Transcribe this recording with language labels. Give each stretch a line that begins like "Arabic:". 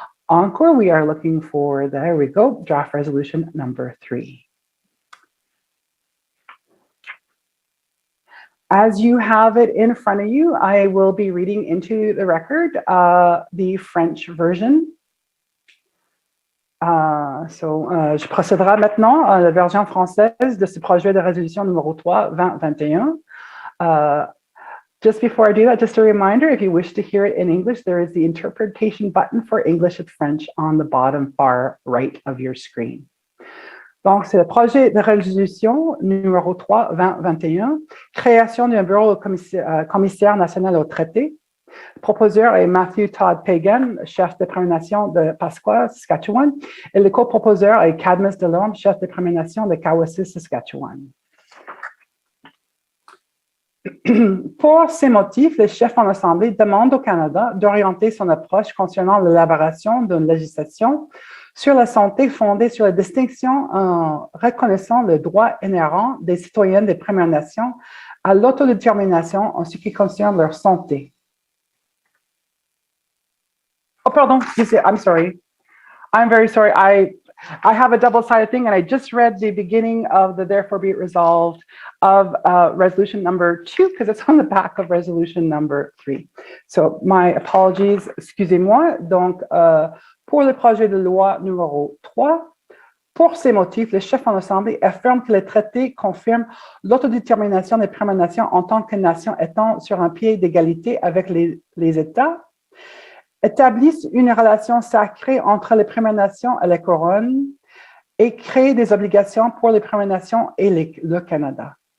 French: Encore,
English: we are looking for, there we go, draft resolution number 3. As you have it in front of you, I will be reading into the record the French version.
French: Je procéderai maintenant à la version française de ce projet de résolution numéro 3/2021.
English: Just before I do that, just a reminder, if you wish to hear it in English, there is the interpretation button for English and French on the bottom far right of your screen.
French: Donc, c'est le projet de résolution numéro 3/2021, création d'un bureau commissaire national au traité. Le proposeur est Matthew Todd Pagan, chef de Première Nation de Pasqua, Saskatchewan, et le coproposeur est Cadmus DeLorme, chef de Première Nation de Cowessess, Saskatchewan. Pour ces motifs, les chefs en Assemblée demandent au Canada d'orienter son approche concernant l'élaboration d'une législation sur la santé fondée sur la distinction en reconnaissant le droit inhérent des citoyens des Premières Nations à l'autodétermination en ce qui concerne leur santé.
English: Oh, pardon, I'm sorry. I'm very sorry. I have a double-sided thing, and I just read the beginning of the therefore be it resolved of resolution number 2, because it's on the back of resolution number 3. So my apologies,
French: excusez-moi. Donc, pour le projet de loi numéro 3, pour ces motifs, les chefs en Assemblée affirment que le traité confirme l'autodétermination des Premières Nations en tant que nation étant sur un pied d'égalité avec les États, établissent une relation sacrée entre les Premières Nations et la Couronne et créent des obligations pour les Premières Nations et le Canada.